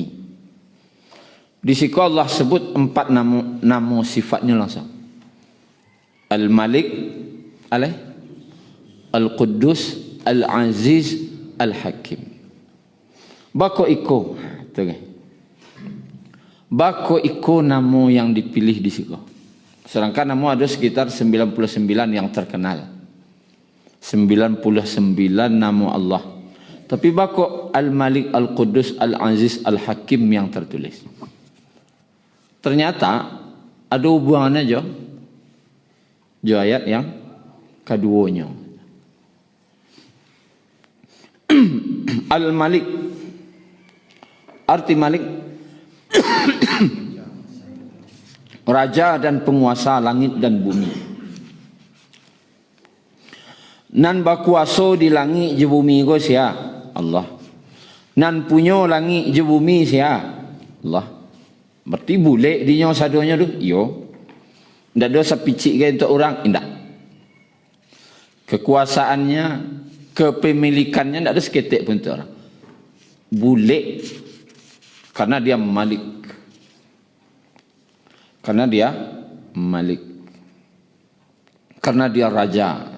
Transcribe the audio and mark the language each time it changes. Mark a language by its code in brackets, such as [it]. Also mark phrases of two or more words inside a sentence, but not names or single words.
[id] Di situ Allah sebut 4 nama sifatnya langsung. Al-Malik, Al-Quddus, Al-Aziz, Al-Hakim. [min] Bako iko, bako iko nama yang dipilih di situ. [id] Sedangkan nama ada sekitar 99 yang terkenal. 99 nama Allah. Tapi bako Al-Malik, Al-Quddus, Al-Aziz, Al-Hakim yang tertulis. Ternyata ada hubungannya jo ayat yang keduanya. Al-Malik, arti Malik raja dan penguasa langit dan bumi. [min] Nan bakuaso di langit je bumi go sia Allah. Nan punyo langit je bumi sia Allah. Berarti boleh dinyo sadonya tu? Yo. Ndak ada sapicik ke untuk orang? Indak. [id] Kekuasaannya, kepemilikannya ndak ada seketik pun untuk orang. Boleh karena dia Malik. Karena dia Malik. Karena dia raja.